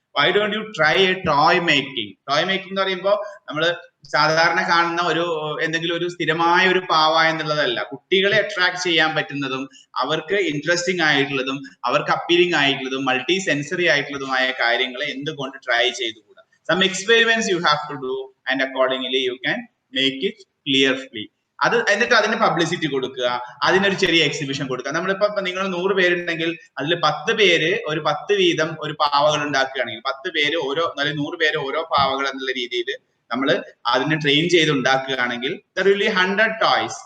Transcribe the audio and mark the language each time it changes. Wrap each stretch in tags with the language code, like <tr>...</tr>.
<en>Why don't you try a toy making?</en> <ml>Toy making എന്ന് പറയുമ്പോൾ നമ്മൾ സാധാരണ കാണുന്ന ഒരു എന്തെങ്കിലും ഒരു സ്ഥിരമായ ഒരു പാവ എന്നുള്ളതല്ല. കുട്ടികളെ അട്രാക്ട് ചെയ്യാൻ പറ്റുന്നതും അവർക്ക് ഇൻട്രസ്റ്റിംഗ് ആയിട്ടുള്ളതും അവർക്ക് അപ്പീലിംഗ് ആയിട്ടുള്ളതും മൾട്ടി സെൻസറി ആയിട്ടുള്ളതുമായ കാര്യങ്ങളെ എന്തുകൊണ്ട് try ചെയ്തുകൂടാ?</ml> <en>Some experiments you have to do, and accordingly you can make it clearly.</en> <ml>അത് എന്നിട്ട് അതിന് പബ്ലിസിറ്റി കൊടുക്കുക, അതിനൊരു ചെറിയ എക്സിബിഷൻ കൊടുക്കുക. നമ്മളിപ്പോ നിങ്ങൾ 100 പേരുണ്ടെങ്കിൽ അതിൽ 10 പേര് ഒരു 10 വീതം ഒരു പാവകൾ ഉണ്ടാക്കുകയാണെങ്കിൽ 10 പേര് ഓരോ, അല്ലെങ്കിൽ 100 പേര് ഓരോ പാവകൾ എന്നുള്ള രീതിയിൽ നമ്മൾ അതിനെ ട്രെയിൻ ചെയ്ത് ഉണ്ടാക്കുകയാണെങ്കിൽ</ml> <en>there will be 100 toys.</en>